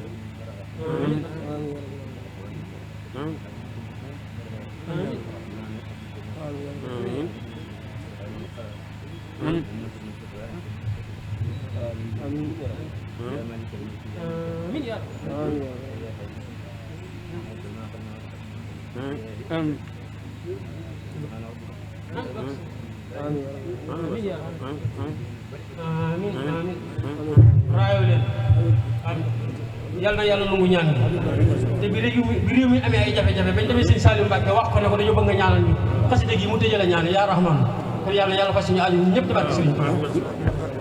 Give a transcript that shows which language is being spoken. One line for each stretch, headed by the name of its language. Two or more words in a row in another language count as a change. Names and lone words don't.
Arabic: آمين يا رب آمين يا رب آمين آمين
Wolof: raayo leen yal na yàlla nangu ñaan te bi réew mi amee ay jafe-jafe bañ demee sëñ Saliou Mbacke wax ko ne ko dañu bëgg nga ñaanal ñu xasida gi mu tëjale ñaan
Arabic: يا رحمن
Wolof: kon yàlla fas ñu aju ñëpp di barke sëriñ